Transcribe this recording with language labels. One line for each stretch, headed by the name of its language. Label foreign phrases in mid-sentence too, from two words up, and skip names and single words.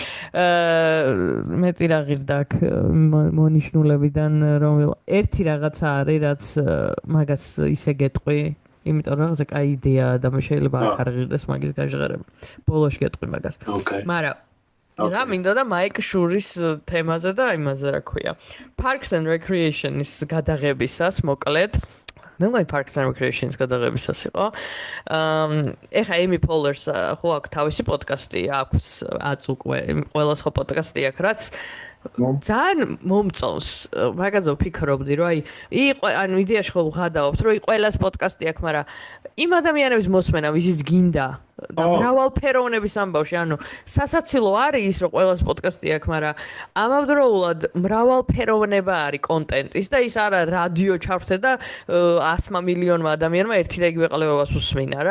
Georgian: მეტი რა ღირდა აქ მონიშნულებიდან რომ ერთი რაღაცა არის რაც მაგას ისე გეტყვი, იმიტომ რომ რაღაცა კაი იდეაა და შეიძლება არ ღირდეს მაგის გაჟღერება. ბოლოში გეტყვი მაგას. მაგრამ რა მინდა და მაიკ შურის თემაზე და იმაზე რა ქვია. Parks and Recreation-ის გადაღებისას მოკლედ მე მგონი Parks and Recreation-ის გადაღებისას იყო. ეხა Amy Poehler's ხო აქვს თავისი პოდკასტი, აქვს უკვე ყველა სხვა პოდკასტი აქვს, რაც ძალიან მომწონს. მაგაზე ვფიქრობდი, რომ ანუ იდეაში ხო ვღადაობთ, რომ ყველას პოდკასტი აქვს, მაგრამ იმ ადამიანების მოსმენა, ვისიც გინდა და მრავალფეროვნების ამბავში, ანუ სასაცილო არის ის, რომ ყველას პოდკასტი აქვს, მაგრამ ამავდროულად მრავალფეროვნება არის კონტენტის და ის არა რადიო ჩავრთე და 100 მილიონმა ადამიანმა ერთი და იგივე ყლებებას უსმინა რა.